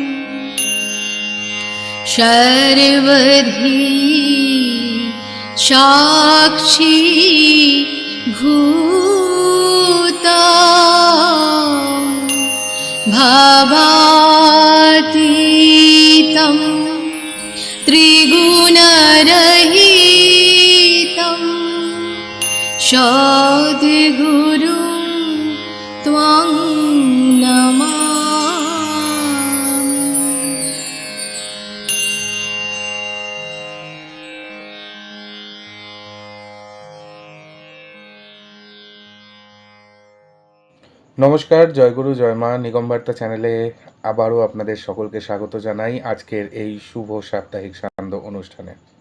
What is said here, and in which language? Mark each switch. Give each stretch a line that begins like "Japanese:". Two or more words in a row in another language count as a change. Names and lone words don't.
Sanskrit: सर्वधी साक्षी भूता भावातीतं त्रिगुणरहितं सद्गुरुं त्वं नमामि।
Bangla: নমস্কার, জয়গুরু জয় মা। নিগম বার্তা চ্যানেলে আবারও আপনাদের সকলকে স্বাগত জানাই আজকের এই শুভ সাপ্তাহিক সান্ধ্য অনুষ্ঠানে।